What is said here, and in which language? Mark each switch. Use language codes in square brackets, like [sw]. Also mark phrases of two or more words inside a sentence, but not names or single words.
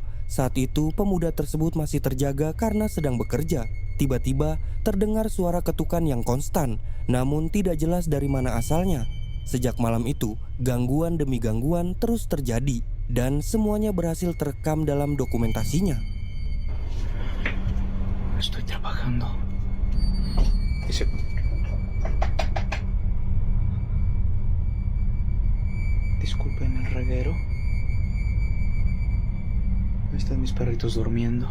[id] Saat itu pemuda tersebut masih terjaga karena sedang bekerja. Tiba-tiba terdengar suara ketukan yang konstan, namun tidak jelas dari mana asalnya. Sejak malam itu, gangguan demi gangguan terus terjadi, dan semuanya berhasil terekam dalam dokumentasinya. [es] Estoy trabajando. Dice. Disculpen el reguero. Están mis perritos durmiendo.